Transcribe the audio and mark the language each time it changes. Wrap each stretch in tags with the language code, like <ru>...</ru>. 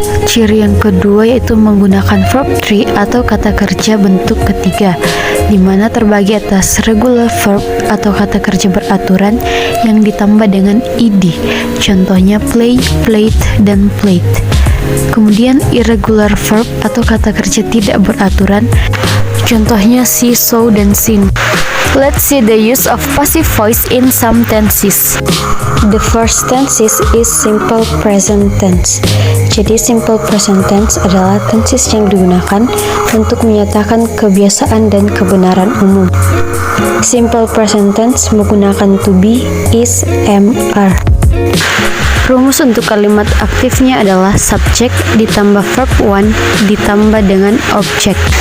<id>Ciri yang kedua yaitu menggunakan verb tree atau kata kerja bentuk ketiga, di mana terbagi atas regular verb atau kata kerja beraturan yang ditambah dengan ed. Contohnya play, played, dan played. Kemudian irregular verb atau kata kerja tidak beraturan. Contohnya see, saw, dan seen.</id> <en>Let's see the use of passive voice in some tenses. The first tense is simple present tense.</en> <id>Jadi simple present tense adalah tenses yang digunakan untuk menyatakan kebiasaan dan kebenaran umum. Simple present tense menggunakan to be, is, am, are. Rumus untuk kalimat aktifnya adalah subjek ditambah verb one ditambah dengan objek.</id>